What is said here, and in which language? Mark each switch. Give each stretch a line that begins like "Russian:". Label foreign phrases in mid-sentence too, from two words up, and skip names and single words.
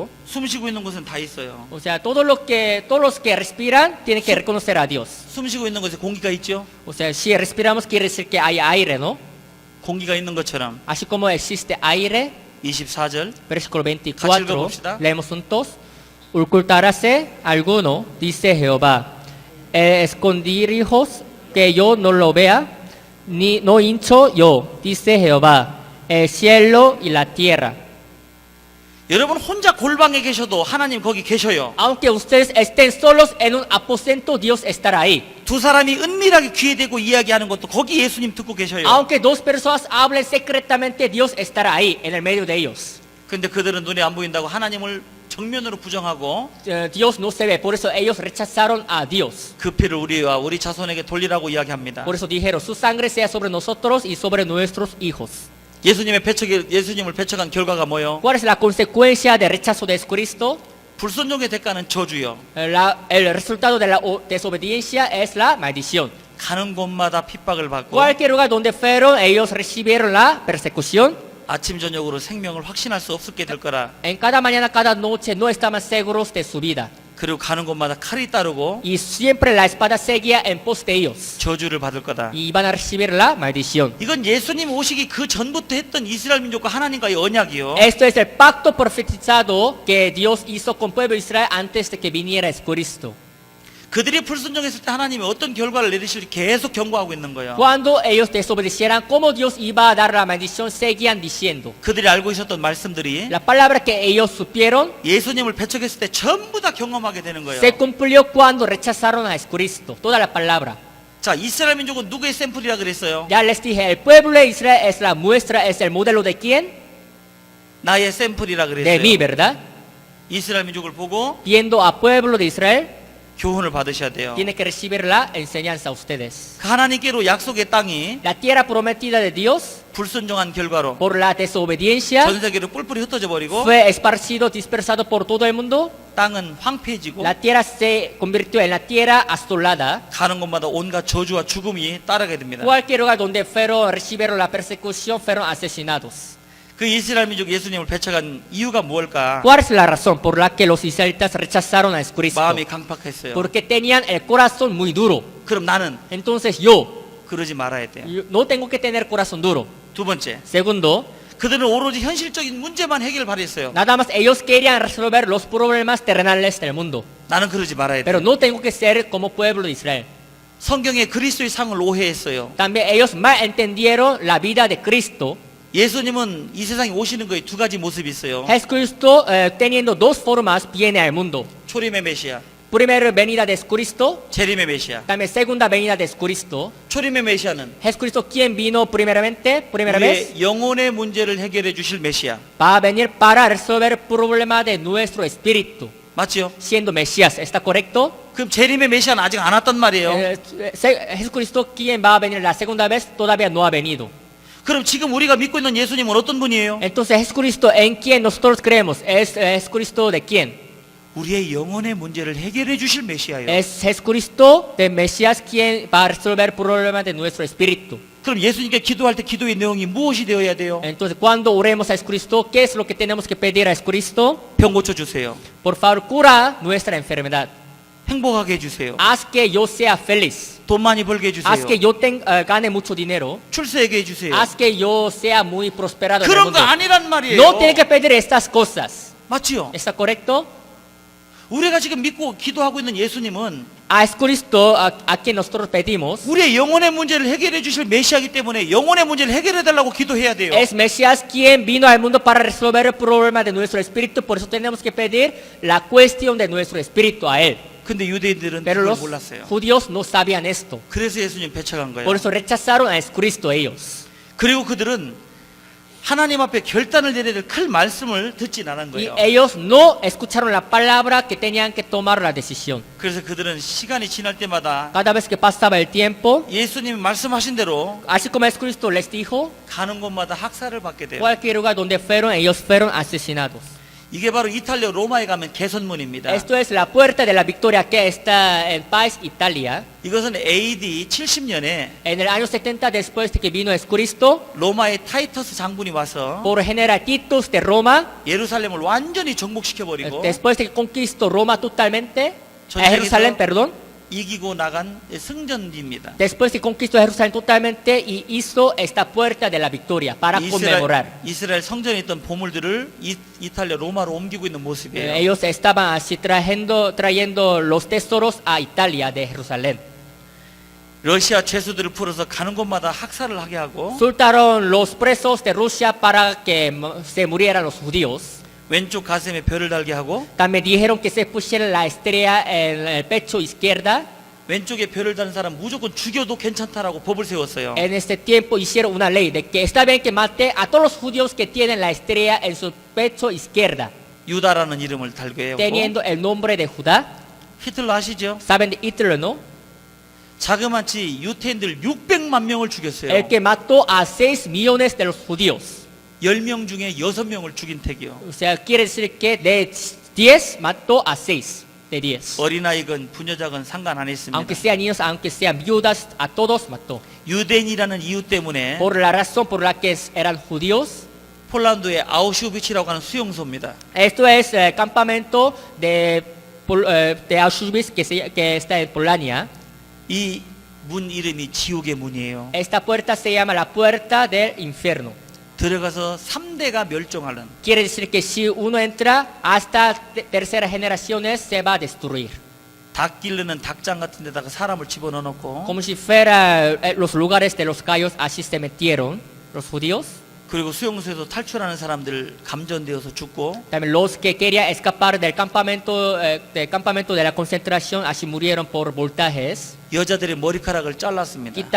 Korean: 숨 쉬고 있는 곳은 다 있어요.
Spanish: O sea, todos los que respiran tienen que reconocer a Dios.
Korean: 숨 쉬고 있는 곳에 공기가 있죠?
Spanish: O sea, si respiramos quiere decir que hay aire, ¿no?
Korean: 공기가 있는 것처럼
Spanish: Así como existe aire,
Korean: 24절
Spanish: versículo
Korean: 같이
Spanish: 24,
Korean: 읽어봅시다.
Spanish: leemos juntos. Ocultaráse alguno, dice Jehová, escondirijos que yo no lo vea, ni no hincho yo, dice Jehová, el cielo y la tierra.
Korean: 여러분 혼자 골방에 계셔도 하나님 거기 계셔요.
Spanish: Aunque ustedes estén solos en un aposento, Dios estará ahí.
Korean: 두 사람이 은밀하게 귀에 대고 이야기하는 것도 거기 예수님 듣고 계셔요.
Spanish: Aunque dos personas hablen secretamente, Dios estará ahí, en el medio de ellos.
Korean: 근데 그들은 눈에 안 보인다고 하나님을 정면으로 부정하고
Spanish: Dios no se ve, por eso ellos rechazaron a Dios.
Korean: 그 피를 우리와 우리 자손에게 돌리라고 이야기합니다.
Spanish: Por eso dijeron, su sangre sea sobre nosotros y sobre nuestros hijos.
Korean: 예수님을 배척한 결과가 뭐요?
Spanish: ¿Cuál es la consecuencia del rechazo de Cristo?
Korean: 불순종의 대가는 저주요.
Spanish: El resultado de la desobediencia es la maldición.
Korean: 가는 곳마다 핍박을 받고
Spanish: Cualquier lugar donde fueron, ellos recibieron la persecución.
Korean: 아침 저녁으로 생명을 확신할 수 없게 될 거라.
Spanish: En cada mañana, cada noche no estaban seguros de su vida.
Korean: 그리고 가는 곳마다 칼이 따르고
Spanish: Y siempre la espada seguía en pos de ellos.
Korean: 저주를 받을 거다.
Spanish: Y iban a recibir la maldición.
Korean: 이건 예수님 오시기 그 전부터 했던 이스라엘 민족과 하나님과의 언약이요.
Spanish: Esto es el pacto profetizado que Dios hizo con el pueblo de Israel antes de que viniera Cristo.
Korean: 그들이 불순종했을 때 하나님이 어떤 결과를 내리실지 계속 경고하고 있는 거예요.
Spanish: Cuando ellos desobedecieran, cómo Dios iba a dar la maldición, seguían diciendo.
Korean: 그들이 알고 있었던 말씀들이
Spanish: La palabra que ellos supieron
Korean: 예수님을 배척했을 때 전부 다 경험하게 되는 거예요.
Spanish: se cumplió cuando rechazaron a Cristo. Toda la palabra.
Korean: 자, 이스라엘 민족은 누구의 샘플이라 그랬어요?
Spanish: Ya les dije, el pueblo de Israel es la muestra, es el modelo de quién?
Korean: 나의 샘플이라
Spanish: De
Korean: 그랬어요.
Spanish: mí, ¿verdad?
Korean: 이스라엘 민족을 보고
Spanish: Viendo a pueblo de Israel,
Korean: 교훈을 받으셔야 돼요.
Spanish: tiene que recibir la enseñanza a ustedes.
Korean: 그 하나님께로 약속의 땅이
Spanish: La tierra prometida de Dios
Korean: 불순종한 결과로
Spanish: por la desobediencia,
Korean: 전 세계로 뿔뿔이 흩어져 버리고
Spanish: fue esparcido, dispersado por todo el mundo.
Korean: 땅은 황폐해지고
Spanish: La tierra se convirtió en la tierra asolada.
Korean: 가는 곳마다 온갖 저주와 죽음이 따르게 됩니다.
Spanish: Cualquier lugar donde fueron, recibieron la persecución, fueron asesinados.
Korean: 그 이스라엘 민족 예수님을 배척한 이유가 무엇일까?
Spanish: ¿Cuál es la razón por la que los israelitas rechazaron a Jesucristo?
Korean: 마음이 강팍했어요.
Spanish: Porque tenían el corazón muy duro.
Korean: 그럼 나는
Spanish: Entonces yo
Korean: 그러지 말아야 돼요.
Spanish: no tengo que tener corazón duro.
Korean: 두 번째,
Spanish: Segundo,
Korean: 그들은 오로지 현실적인 문제만 해결을 바랬어요.
Spanish: nada más ellos querían resolver los problemas terrenales del mundo.
Korean: 나는 그러지 말아야
Spanish: Pero
Korean: 돼요.
Spanish: no tengo que ser como pueblo de Israel.
Korean: 성경에 그리스도의 상을 오해했어요.
Spanish: También ellos mal entendieron la vida de Cristo.
Korean: 예수님은 이 세상에 오시는 거에 두 가지 모습이 있어요.
Spanish: Jesucristo, teniendo dos formas, viene al mundo.
Korean: 초림의 메시아,
Spanish: Primera venida de Jesucristo,
Korean: 재림의 메시아.
Spanish: también segunda venida de Jesucristo.
Korean: 초림의 메시아는
Spanish: Jesucristo, ¿quién vino primeramente? Primera vez,
Korean: 우리의 영혼의 문제를 해결해 주실 메시아.
Spanish: va a venir para resolver el problema de nuestro espíritu,
Korean: 맞지요?
Spanish: siendo Mesías. ¿Está correcto?
Korean: 그럼 재림의 메시아는 아직 안 왔단 말이에요.
Spanish: Jesucristo, ¿quién va a venir la segunda vez? Todavía no ha venido.
Korean: 그럼 지금 우리가 믿고 있는 예수님은 어떤 분이에요?
Spanish: Entonces, Jesucristo, ¿en quién nosotros creemos? ¿Es Jesucristo de quién?
Korean: 우리의 영혼의 문제를 해결해 주실 메시아예요.
Spanish: Es Jesucristo de Mesías quien va a resolver el problema de nuestro espíritu.
Korean: 그럼 예수님께 기도할 때 기도의 내용이 무엇이 되어야 돼요?
Spanish: Entonces, cuando oremos a Jesucristo, ¿qué es lo que tenemos que pedir a Jesucristo?
Korean: 병 고쳐 주세요.
Spanish: Por favor, cura nuestra enfermedad.
Korean: 행복하게 해 주세요.
Spanish: Haz que yo sea feliz.
Korean: 돈 많이 벌게 해 주세요.
Spanish: Haz que yo gane mucho dinero.
Korean: 출세하게 해 주세요.
Spanish: Haz que yo sea muy prosperado en el
Korean: 그런 거
Spanish: mundo.
Korean: 아니란 말이에요.
Spanish: No tiene que pedir estas cosas.
Korean: 맞지요?
Spanish: ¿Está correcto?
Korean: 우리가 지금 믿고 기도하고 있는 예수님은
Spanish: A Jesucristo, a quien nosotros pedimos,
Korean: 우리의 영혼의 문제를 해결해 주실 메시아이기 때문에 영혼의 문제를 해결해 달라고 기도해야 돼요.
Spanish: es Mesías quien vino al mundo para resolver el problema de nuestro espíritu. Por eso tenemos que pedir la cuestión de nuestro espíritu a Él.
Korean: 근데 유대인들은
Spanish: Pero
Korean: 그걸
Spanish: los
Korean: 몰랐어요.
Spanish: judíos no sabían esto.
Korean: 그래서 예수님 배척한 거예요.
Spanish: Por eso rechazaron a Jesucristo ellos.
Korean: 그리고 그들은 하나님 앞에 결단을 내려야 될 큰 말씀을 듣진 않은
Spanish: Y
Korean: 거예요.
Spanish: ellos no escucharon la palabra que tenían que tomar la decisión.
Korean: 그래서 그들은 시간이 지날 때마다
Spanish: Cada vez que pasaba el tiempo,
Korean: 예수님이 말씀하신 대로
Spanish: así como Jesucristo les dijo,
Korean: 가는 곳마다 학살을 받게 돼요.
Spanish: cualquier lugar donde fueron, ellos fueron asesinados.
Korean: 이게 바로 이탈리아 로마에 가면 개선문입니다.
Spanish: Esto es la puerta de la victoria que está en país Italia.
Korean: 이것은 AD 70년에
Spanish: En el año 70 después de que vino Jesucristo,
Korean: 로마의 타이터스 장군이 와서
Spanish: por general Titus de Roma,
Korean: 예루살렘을 완전히 정복시켜버리고
Spanish: después de que conquistó Roma totalmente,
Korean: 전
Spanish: Jerusalén,
Korean: 세계에서
Spanish: perdón,
Korean: 이기고 나간 승전지입니다.
Spanish: después de que conquistó Jerusalén totalmente y hizo esta puerta de la victoria para conmemorar.
Korean: 이스라엘 성전에 있던 보물들을 이탈리아 로마로 옮기고 있는 모습이에요.
Spanish: Ellos estaban así trayendo los tesoros a Italia de Jerusalén.
Korean: 러시아 죄수들을 풀어서 가는 곳마다 학살을 하게 하고
Spanish: Soltaron los presos de Rusia para que se murieran los judíos.
Korean: 왼쪽 가슴에 별을 달게 하고
Spanish: También dijeron que se pusiera la estrella en el pecho izquierda.
Korean: 왼쪽에 별을 다는 사람 무조건 죽여도 괜찮다라고 법을 세웠어요.
Spanish: En este tiempo hicieron una ley de que está bien que mate a todos los judíos que tienen la estrella en su pecho izquierda,
Korean: 유다라는 이름을 달게 하고
Spanish: teniendo el nombre de Judá.
Korean: 히틀러 아시죠?
Spanish: ¿Saben de Hitler, no?
Korean: 자그마치 유태인들 600만 명을 죽였어요.
Spanish: El que mató a 6 millones de los judíos.
Korean: 10명 중에 6명을 죽인 택이요.
Spanish: O sea, quiere decir que de 10 mató a 6 de 10.
Korean: 어린아이건 부녀자건 상관 안 했습니다.
Spanish: Aunque sean niños, aunque sean viudas, a todos mató.
Korean: 유대인이라는 이유 때문에
Spanish: Por la razón por la que eran judíos.
Korean: 폴란드의 아우슈비츠라고 하는 수용소입니다.
Spanish: Esto es el campamento de Auschwitz que está en Polonia.
Korean: 이 문 이름이 지옥의 문이에요.
Spanish: Esta puerta se llama la puerta del infierno.
Korean: 들어가서 3대가 멸종하는
Spanish: Quiere decir que si uno entra, hasta terceras generaciones se va a destruir.
Korean: 닭 기르는 닭장 같은 데다가 사람을 집어넣어 놓고
Spanish: Como si fuera los lugares de los gallos, así se metieron los judíos.
Korean: 그리고 수용소에서 탈출하는 사람들 감전되어서 죽고
Spanish: También los que querían escapar del campamento de la concentración, así murieron por voltajes.
Korean: 여자들의 머리카락을 잘랐습니다.